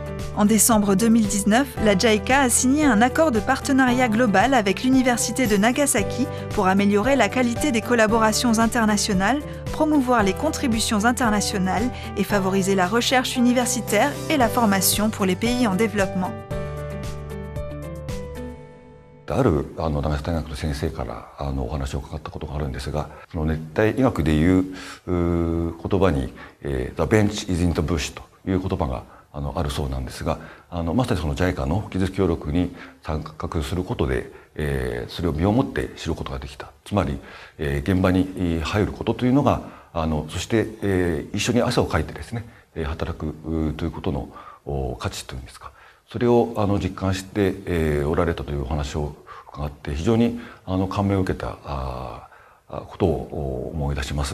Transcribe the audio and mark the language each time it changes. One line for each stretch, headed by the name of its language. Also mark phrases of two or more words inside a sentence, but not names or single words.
French: En décembre 2019, la JICA a signé un accord de partenariat global avec l'Université de Nagasaki pour améliorer la qualité des collaborations internationales, promouvoir les contributions internationales et favoriser la recherche universitaire et la formation pour les pays en développement.
Japanese: ある長崎大学の先生からお話を伺ったことがあるんですが、その熱帯医学でいう言葉に
English: 「The bench is in the bush」
Japanese: という言葉があるそうなんですが、まさにその JICA の技術協力に参画することで、それを身をもって知ることができた。つまり、現場に入ることというのがそして、一緒に汗をかいてですね働くということの価値というんですか、それを実感して、おられたというお話を伺って非常に感銘を受けたことを思い出します。